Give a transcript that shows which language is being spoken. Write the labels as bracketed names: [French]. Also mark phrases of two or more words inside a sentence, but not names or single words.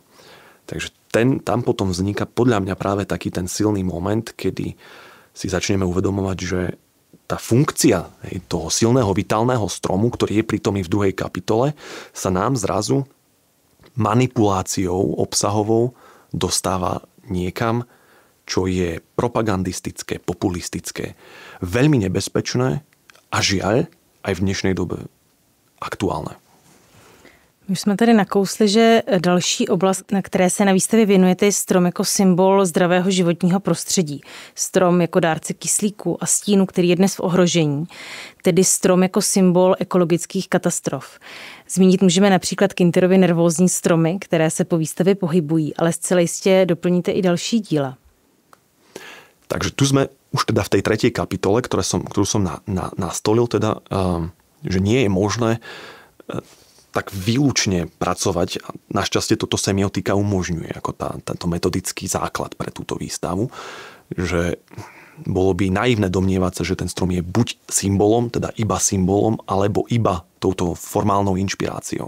[Slovak] Takže tam potom vzniká podľa mňa práve taký ten silný moment, kedy si začneme uvedomovať, že tá funkcia toho silného vitálneho stromu, ktorý je prítomný v 2. kapitole, sa nám zrazu manipuláciou obsahovou dostáva niekam, čo je propagandistické, populistické, veľmi nebezpečné a žiaľ aj v dnešnej dobe aktuálne. [Czech] Už jsme tady nakousli, že další oblast, na které se na výstavě věnujete, je strom jako symbol zdravého životního prostředí. Strom jako dárce kyslíku a stínu, který je dnes v ohrožení. Tedy strom jako symbol ekologických katastrof. Zmínit můžeme například Kinterovy nervózní stromy, které se po výstavě pohybují, ale zcela jistě doplníte i další díla. [Slovak] Takže tu sme už teda v tej 3. kapitole, ktorú som nastolil, teda, že nie je možné tak výlučne pracovať. Našťastie toto semiotika umožňuje ako tento metodický základ pre túto výstavu, že bolo by naivné domnievať sa, že ten strom je buď symbolom, teda iba symbolom, alebo iba touto formálnou inšpiráciou.